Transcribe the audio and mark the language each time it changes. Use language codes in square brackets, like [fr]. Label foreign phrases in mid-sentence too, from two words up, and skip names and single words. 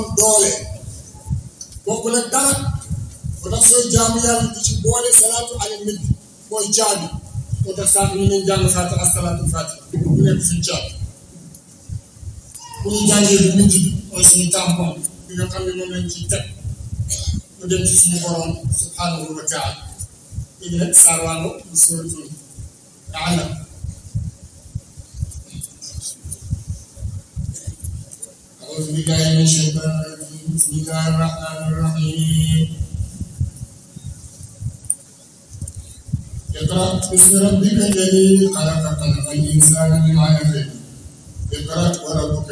[wo] doole bokkul ak dara ba tax sooy jaamu yàlla di ci boole [ar] صلاة على النبي [wo] mooy caabi moo tax saa ñu nañ jàng fatiha ak [ar] صلاة الفاتحة [wo] bu nekk suñu caabi bu ñu jàngee bu mujj bi mooy suñu tampon bi nga xam ne moom lañ ciy teg mu dem ci suñu borom [ar] سبحانه وتعالى [wo] léegi nag saar waango bu [ar] سورة العلق أعوذ بالله من الشيطان الرجيم بسم الله الرحمن الرحيم اقرأ باسم ربك الذي خلق الإنسان من علق اقرأ وربك